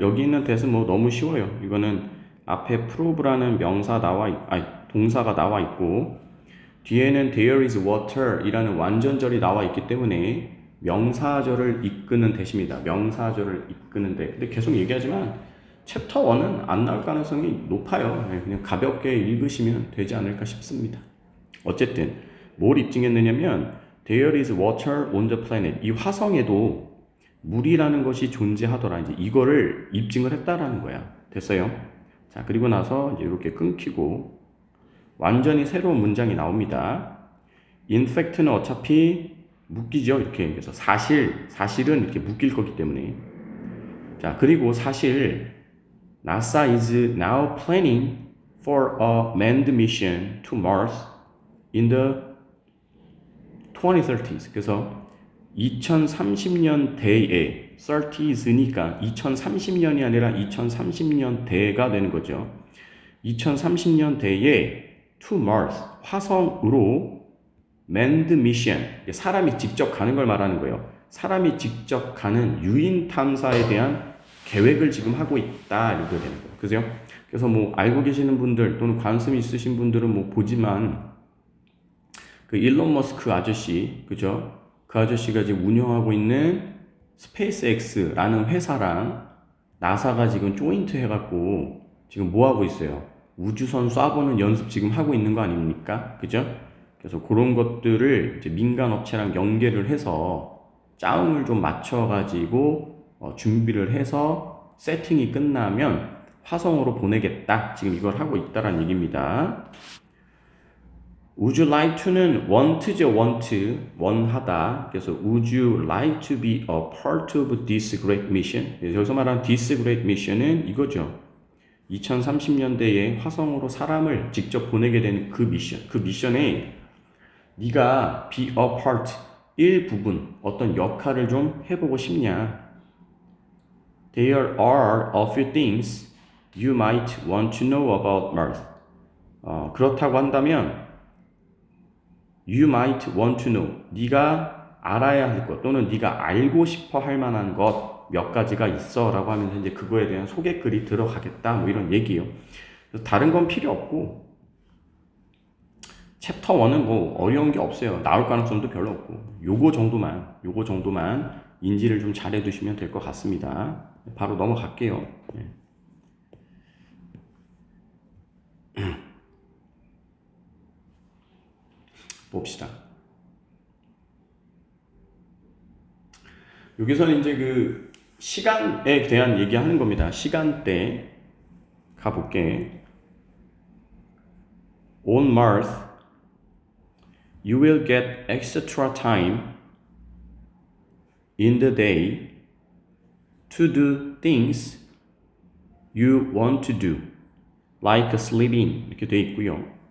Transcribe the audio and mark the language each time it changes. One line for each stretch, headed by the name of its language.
Korean: 여기 있는 대은 뭐 너무 쉬워요. 이거는 앞에 prove라는 명사 동사가 나와 있고, 뒤에는
English: there is water
Korean: 이라는 완전절이 나와 있기 때문에 명사절을 이끄는 대시입니다. 명사절을 이끄는 대. 근데 계속 얘기하지만 챕터 1은 안 나올 가능성이 높아요. 그냥 가볍게 읽으시면 되지 않을까 싶습니다. 어쨌든 뭘 입증했느냐면
English: There is water on the planet.
Korean: 이 화성에도 물이라는 것이 존재하더라. 이제 이거를 입증을 했다라는 거야. 됐어요? 자, 그리고 나서 이제 이렇게 끊기고 완전히 새로운 문장이 나옵니다. In fact는 어차피 묶이죠. 이렇게. 그래서 사실은 이렇게 묶일 거기 때문에. 자, 그리고 사실
English: NASA is now planning for a manned mission to Mars in the 2030s.
Korean: 그래서 2030년대에 30s니까 2030년이 아니라 2030년대가 되는 거죠. 2030년대에
English: to Mars,
Korean: 화성으로
English: manned mission,
Korean: 사람이 직접 가는 걸 말하는 거예요. 사람이 직접 가는 유인 탐사에 대한 계획을 지금 하고 있다 이렇게 되는 거예요. 그죠? 그래서 뭐 알고 계시는 분들 또는 관심이 있으신 분들은 뭐 보지만 그 일론 머스크 아저씨, 그죠? 그 아저씨가 지금 운영하고 있는 스페이스X라는 회사랑 나사가 지금 조인트 해갖고 지금 뭐 하고 있어요? 우주선 쏴보는 연습 지금 하고 있는 거 아닙니까? 그죠? 그래서 그런 것들을 이제 민간 업체랑 연계를 해서 짜움을 좀 맞춰가지고 준비를 해서 세팅이 끝나면 화성으로 보내겠다. 지금 이걸 하고 있다라는 얘기입니다.
English: Would you like to
Korean: 는 want죠, 원하다. 그래서
English: Would you like to be a part of this great mission?
Korean: 여기서 말하는
English: this great mission
Korean: 은 이거죠. 2030년대에 화성으로 사람을 직접 보내게 되는 그 미션. 그 미션에 네가
English: be a part,
Korean: 일부분, 어떤 역할을 좀 해보고 싶냐?
English: There are a few things you might want to know about Mars.
Korean: 그렇다고 한다면
English: you might want to know.
Korean: 네가 알아야 할 것 또는 네가 알고 싶어 할 만한 것 몇 가지가 있어 라고 하면서 이제 그거에 대한 소개글이 들어가겠다 뭐 이런 얘기예요. 그래서 다른 건 필요 없고 챕터 1은 뭐 어려운 게 없어요. 나올 가능성도 별로 없고 요거 정도만 인지를 좀 잘해 두시면 될 것 같습니다. 바로 넘어갈게요. 네. 봅시다. 여기서는 이제 그 시간에 대한 얘기하는 겁니다. 시간대 가볼게.
English: On Mars, you will get extra time in the day to do things you want to do, like sleeping
Korean: 이렇게 돼 있고요.